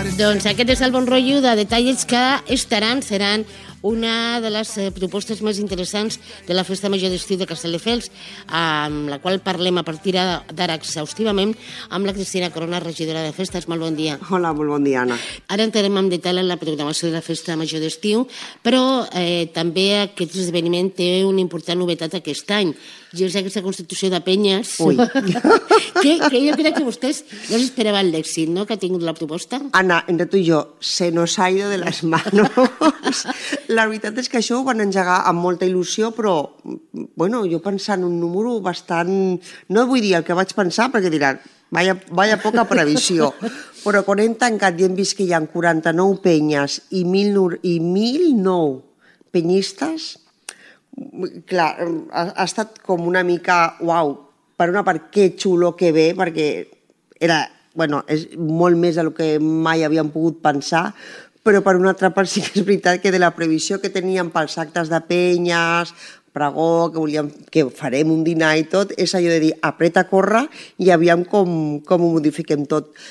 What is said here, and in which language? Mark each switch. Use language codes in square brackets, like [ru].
[ca] Doncs aquest és el bon rotllo de detalls que estaran, seran una de les propostes més interessants de la Festa Major d'Estiu de Castelldefels, amb la qual parlem a partir d'ara exhaustivament amb la Cristina Corona, regidora de festes. Molt bon dia. Hola, molt bon dia, Anna. Ara entrarem en detall en la programació de la Festa Major d'Estiu, però també aquest esdeveniment té una important novetat aquest any, i és aquesta constitució de penyes. Ui. que jo crec que vostès no s'esperaven l'èxit, no?, que ha tingut la proposta. [es] Anna, entre tu i jo, se nos ha ido de las manos. [ca] La veritat és que això ho van engegar amb molta il·lusió, però bueno, jo pensant un número bastant... No vull dir el que vaig pensar, perquè diran, [es] vaya poca [ca] previsió. Però quan hem tancat i hem vist que hi ha 49 penyes i 1.009 penyistes, clar, ha estat com una mica, uau, per una part, que xulo, que bé, perquè era, bueno, és molt més del que mai havíem pogut pensar, però per una altra part sí que és veritat que de la previsió que teníem pels actes de penyes, pregó, que volíem, que farem un dinar i tot, és allò de dir apreta, corre i aviam com ho modifiquem tot.